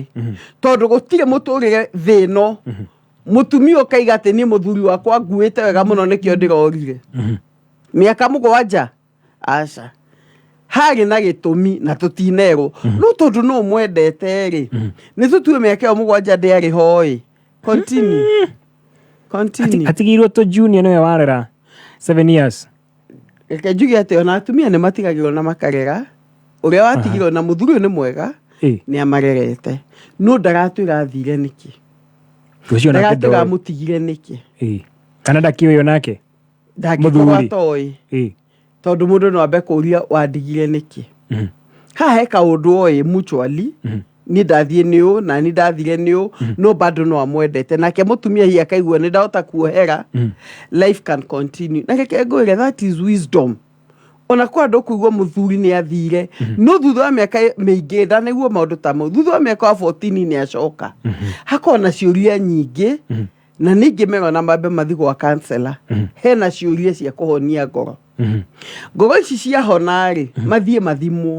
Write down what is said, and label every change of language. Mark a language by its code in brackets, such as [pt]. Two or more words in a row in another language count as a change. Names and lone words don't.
[ki] Tondu gutire muturire thino. Mutumia ukaiga ati ni muthuri wakwa nguite wega muno nikio ndirorire. Miaka 7 aca. Hari na gitumi na tutinero. No tondu no mwendete ri. Ni tutue miaka 7 nderi hoi. [en] Continue. [ki] Atigirwo to junior no warera 7 years. Reke njuge ati ona atumia ni matigagirwo na makarera. Uria watigirwo na muthuri ni mwega ni amarerete. No ndaratwira athire niki. Tucio na kido. Ndaratwira mutigire niki. Kana ndakiwe yo nake. Muthuri. Tondu mundu no ambe kuria wandigire niki. Ha heka undu oi mutually. Ni ndathie niu na ni ndathire niu no bado no amwendete nake mutumia hi akaigua ni ndahota kuohera. [en] Life can continue. [ki] Na reke ngwire [en] that is wisdom. [ki] Ona kwa ndo kuigua muthuri ni athire no thutha wa miaka miingi ndaniguo maundu ta mau thutha wa miaka 14 ni acoka. Hakona ciuria nyingi na ningi mego na mabe mathi gwa counselor. Hena ciuria cia kuhonia ngoro. Ngoro ici cia honari mathie mathimwo.